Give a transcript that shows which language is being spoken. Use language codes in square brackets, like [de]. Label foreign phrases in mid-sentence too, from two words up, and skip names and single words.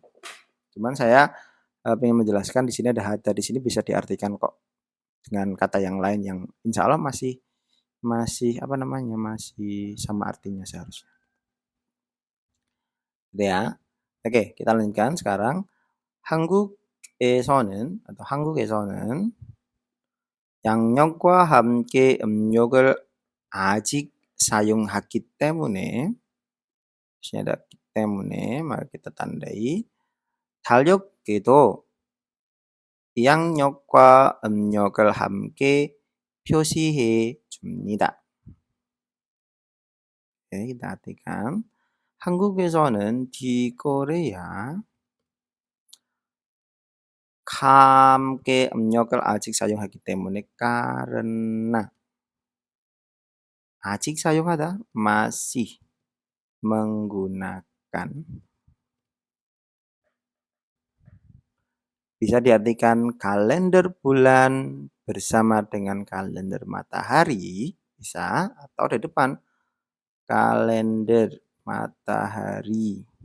[id] Cuman saya pengen menjelaskan di sini ada hada di sini bisa diartikan kok dengan kata yang lain yang [ar] insya Allah [id] masih masih apa namanya masih sama artinya seharusnya. Gitu ya. Oke, kita lanjutkan sekarang. [ko] 한국에서는 atau 한국에서는 양력과 함께 음력을 아직 사용하기 때문에 [id] di sini ada [ko] 때문에 [id] mari kita tandai [ko] 달력에도 양력과 음력을 함께 표시해 줍니다. [id] Oke, kita artikan. [ko] 한국에서는 [id] di Korea [ko] 함께 음력을 아직 사용하기 때문에 karena a직 사용하다 [id] masih menggunakan bisa diartikan kalender bulan bersama dengan kalender matahari bisa atau di depan kalender matahari